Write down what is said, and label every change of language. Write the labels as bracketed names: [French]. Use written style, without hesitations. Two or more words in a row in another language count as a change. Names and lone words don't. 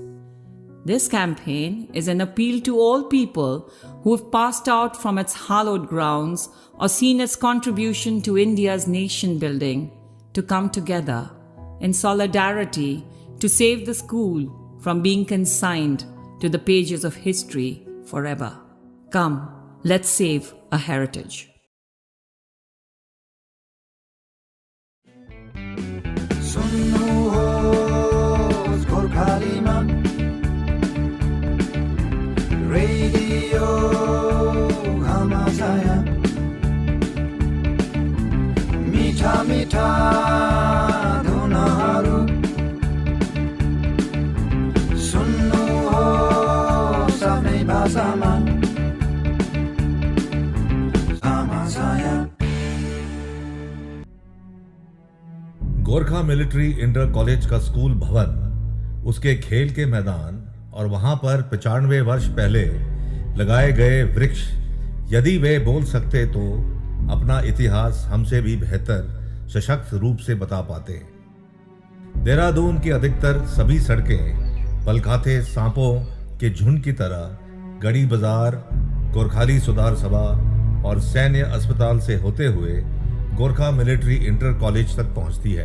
[English] This campaign is an appeal to all people who have passed out from its hallowed grounds or seen its contribution to India's nation building to come together in solidarity to save the school from being consigned to the pages of history forever. Come, let's save a heritage. [Nepali] सुन्नुहोस् गोर्खालीमा रेडियो घमासाया मिठा मिठा धुनहरू सुन्नुहोस् आफ्नै भाषामा घमासाया। [Hindi] गोरखा मिलिट्री इंटर कॉलेज का स्कूल भवन, उसके खेल के मैदान और वहां पर 95 वर्ष पहले लगाए गए वृक्ष यदि वे बोल सकते तो अपना इतिहास हमसे भी बेहतर सशक्त रूप से बता पाते। देहरादून की अधिकतर सभी सड़कें पलखाते सांपों के झुंड की तरह गढ़ी बाजार, गोरखाली सुधार सभा और सैन्य अस्पताल से होते हुए गोरखा मिलिट्री इंटर कॉलेज तक पहुंचती है।